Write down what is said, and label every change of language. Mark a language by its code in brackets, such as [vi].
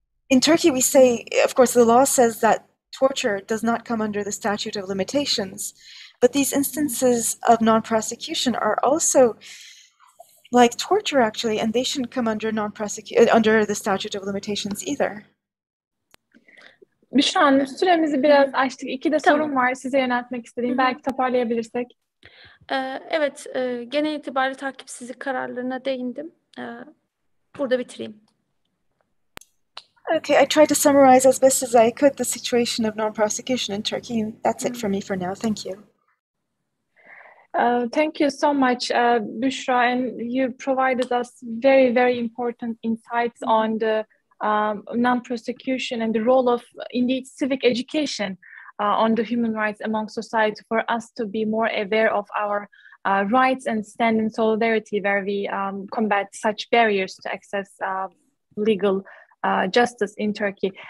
[en] In Turkey, we say, of course, the law says that torture does not come under the statute of limitations, but these instances of non-prosecution are also like torture, actually, and they shouldn't come under under the statute of limitations either. [tr] Büşra Hanım, süremizi biraz açtık. 2 de Tamam. sorun var size yöneltmek istediğim. Belki toparlayabilirsek. Evet, genel itibariyle takipsizlik kararlarına değindim. Burada bitireyim. [en] Okay, I tried to summarize as best as I could the situation of non-prosecution in Turkey, and that's it for me for now. Thank you. Thank you so much, Büşra, and you provided us very, very important insights on the non-prosecution and the role of, indeed, civic education on the human rights among society for us to be more aware of our rights and stand in solidarity where we combat such barriers to access legal justice in Turkey.